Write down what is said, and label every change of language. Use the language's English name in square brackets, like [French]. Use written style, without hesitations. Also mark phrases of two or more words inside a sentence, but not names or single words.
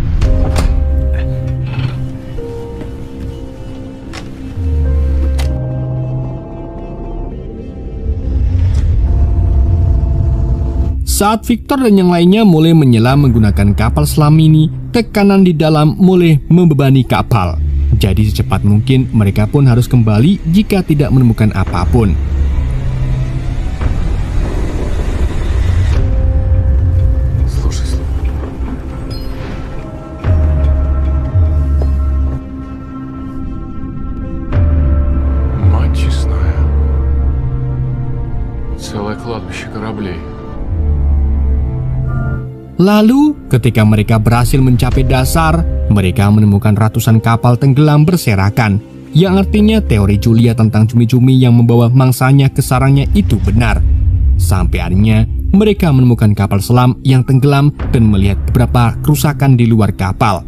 [Indonesian] Saat Victor dan yang lainnya mulai menyelam menggunakan kapal selam ini, tekanan di dalam mulai membebani kapal. Jadi secepat mungkin mereka pun harus kembali jika tidak menemukan apapun. [Russian] Мать честная. Целое кладбище кораблей. [Indonesian] Lalu, ketika mereka berhasil mencapai dasar, mereka menemukan ratusan kapal tenggelam berserakan, yang artinya teori Julia tentang cumi-cumi yang membawa mangsanya ke sarangnya itu benar. Sampai akhirnya, mereka menemukan kapal selam yang tenggelam dan melihat beberapa kerusakan di luar kapal.